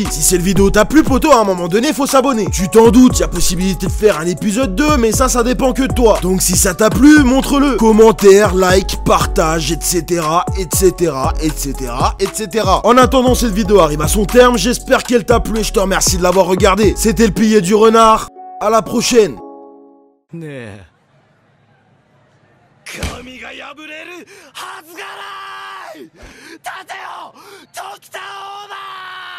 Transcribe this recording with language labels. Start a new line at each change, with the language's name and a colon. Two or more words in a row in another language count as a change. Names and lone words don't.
French: Si cette vidéo t'a plu, poteau, à un moment donné, faut s'abonner. Tu t'en doutes, y a possibilité de faire un épisode 2, mais ça dépend que de toi. Donc si ça t'a plu, montre-le. Commentaire, like, partage, etc., etc., etc., etc. En attendant, cette vidéo arrive à son terme. J'espère qu'elle t'a plu et je te remercie de l'avoir regardé. C'était le pilier du renard. À la prochaine.
Japanese: 神が破れるはずがない。立てよ、時田オーナー。